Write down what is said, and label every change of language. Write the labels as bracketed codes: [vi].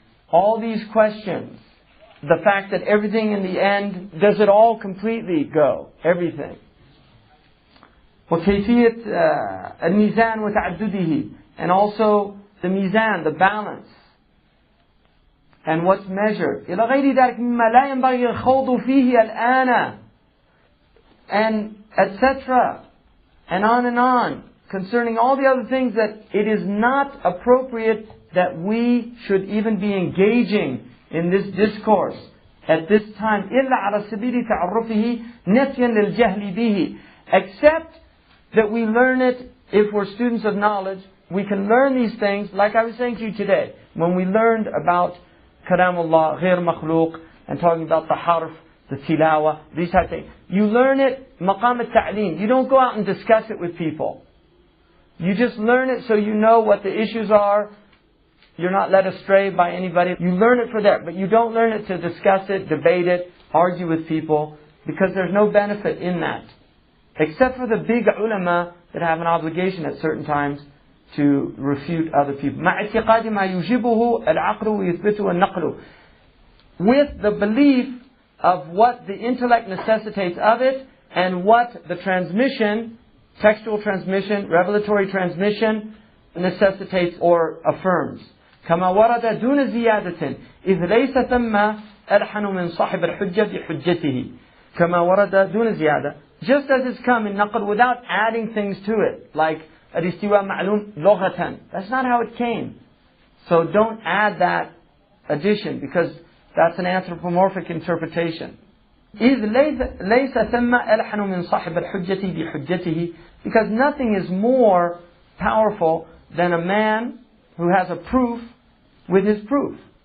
[en] All these questions. The fact that everything in the end, does it all completely go? Everything. [ar] وكيفية الميزان وتعدده. [en] And also the mizan, the balance. And what's measured. [ar] إلى غير ذلك مما لا ينبغي الخوض فيه الآن. [en] And etc. And on. Concerning all the other things that it is not appropriate that we should even be engaging in this discourse at this time. [ar] إلا على سبيل تعرفه نفيا للجهل به. [en] Except that we learn it, if we're students of knowledge, we can learn these things, like I was saying to you today, when we learned about Kalam Allah, [ar] غير مخلوق, [en] and talking about the harf, the tilawa, these type of things. You learn it, maqam al-ta'lim. You don't go out and discuss it with people. You just learn it so you know what the issues are. You're not led astray by anybody. You learn it for that, but you don't learn it to discuss it, debate it, argue with people, because there's no benefit in that. Except for the big ulama that have an obligation at certain times to refute other people. [ar] مع اعتقاد ما يوجبه العقل ويثبته النقل. [en] With the belief of what the intellect necessitates of it, and what the transmission, textual transmission, revelatory transmission, necessitates or affirms. [ar] كما ورد دون زيادة إذ ليس ثم ألحن من صاحب الحجة بحجته. كما ورد دون زيادة. [en] Just as it's come in naql without adding things to it. Like [ar] الاستواء معلوم لغة. [en] That's not how it came. So don't add that addition, because that's an anthropomorphic interpretation. [ar] إذ ليس ثم ألحن من صاحب الحجة بحجته, [en] because nothing is more powerful than a man who has a proof with his proof.